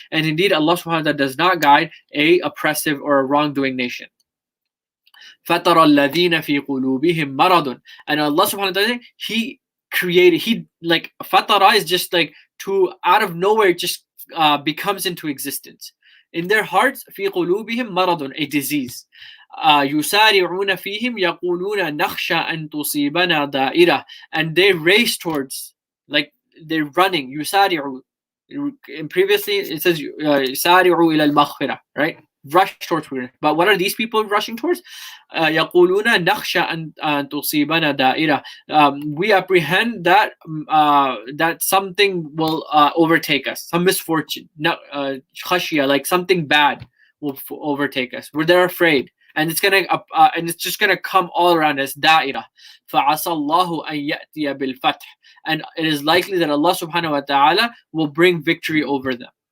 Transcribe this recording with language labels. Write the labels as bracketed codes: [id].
[en] And indeed, Allah subhanahu wa ta'ala does not guide a oppressive or a wrongdoing nation. [ar] فَتَرَى الَّذِينَ فِي قُلُوبِهِمْ مَرَضٌ. [en] And Allah subhanahu wa ta'ala, He created, like, fatara is just like to out of nowhere, just becomes into existence. In their hearts, [ar] في قلوبهم مرض, [en] a disease. [ar] يسارعون فيهم يقولون نخشى أن تصيبنا دائرة. [en] And they race towards, like they're running. [ar] يسارعوا. [en] And previously it says [ar] يسارعوا إلى المغفرة, [en] right? Rush towards forgiveness. But what are these people rushing towards? [ar] يقولون نخشى أن تصيبنا دائرة. [en] We apprehend that that something will overtake us, some misfortune. خشية, like something bad will overtake us. They're afraid, and it's just gonna come all around us. [ar] دائرة. فعسى الله أن يأتي بالفتح. [en] And it is likely that Allah subhanahu wa ta'ala will bring victory over them.